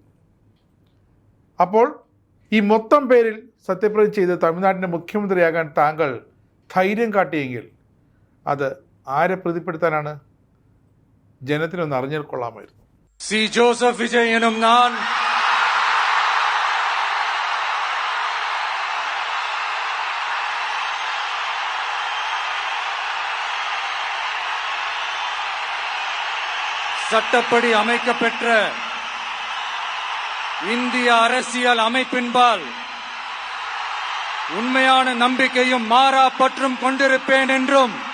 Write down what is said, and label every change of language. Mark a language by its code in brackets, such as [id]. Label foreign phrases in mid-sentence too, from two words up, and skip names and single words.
[ml] അപ്പോൾ ഈ മൊത്തം പേരിൽ സത്യപ്രതിജ്ഞ ചെയ്ത് തമിഴ്നാടിൻ്റെ മുഖ്യമന്ത്രിയാകാൻ താങ്കൾ ധൈര്യം കാട്ടിയെങ്കിൽ അത് ആരെ പ്രതിപ്പെടുത്താനാണ്? ജനത്തിനൊന്ന് അറിഞ്ഞാൽ കൊള്ളാമായിരുന്നു. സി ജോസഫ് വിജയ് എന്നും ഞാൻ. [ta] சட்டப்படி அமைக்கப்பெற்ற இந்திய அரசியல் அமைப்பின்பால் உண்மையான நம்பிக்கையும் மாறா பற்றும் கொண்டிருப்பேன் என்றும்